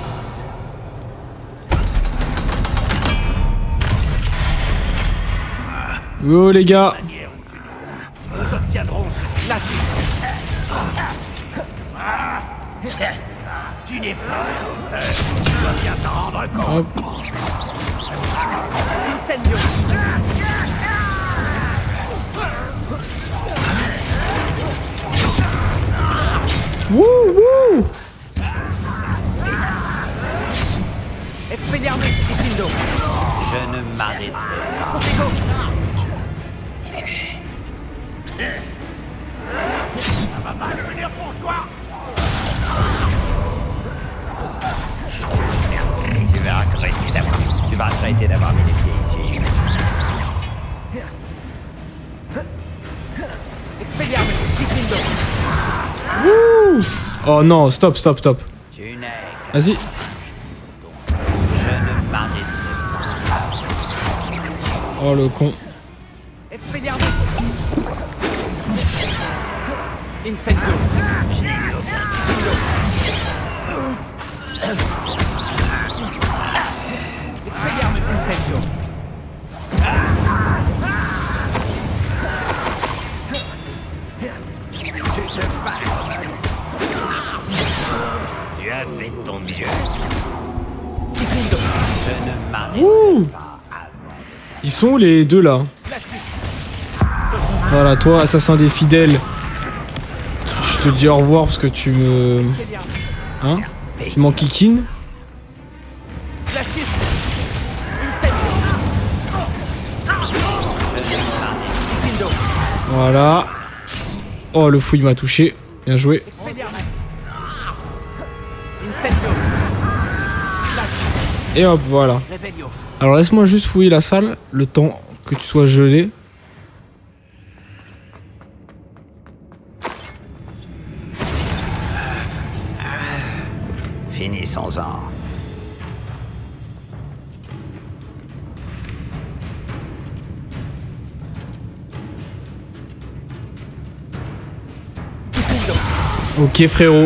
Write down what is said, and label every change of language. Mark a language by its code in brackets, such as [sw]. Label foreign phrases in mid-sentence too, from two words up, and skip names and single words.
[fr] Oh, les gars. Nous obtiendrons ce Tu n'es pas tu dois bien t'en rendre compte. Hop. Incendio. Wouh, wouh. Expelliarmus Diffindo. Je ne m'arrêterai pas. Ça va mal venir pour toi. Tu vas regretter d'avoir mis les pieds ici. Expelliarmus Diffindo. Wouh. Oh non, stop, stop, stop. Tu n'es Vas-y. je ne m'arrêterai Oh, le con. Expelliarmus. Incendio. Expelliarmus Incendio. Tu as fait de ton mieux. Diffindo. Je ne m'arrêterai Wouh. pas. Ils sont où les deux là? Voilà, toi, assassin des fidèles. Je te dis au revoir parce que tu me... Hein? Tu m'enquiquines. Glacius. Incendio. Diffindo. Voilà. Oh, le fou, il m'a touché. Bien joué. Expelliarmus. Incendio. Glacius. Et hop, voilà. Revelio. Alors, laisse-moi juste fouiller la salle, le temps que tu sois gelé. Finissons-en. Ok, frérot.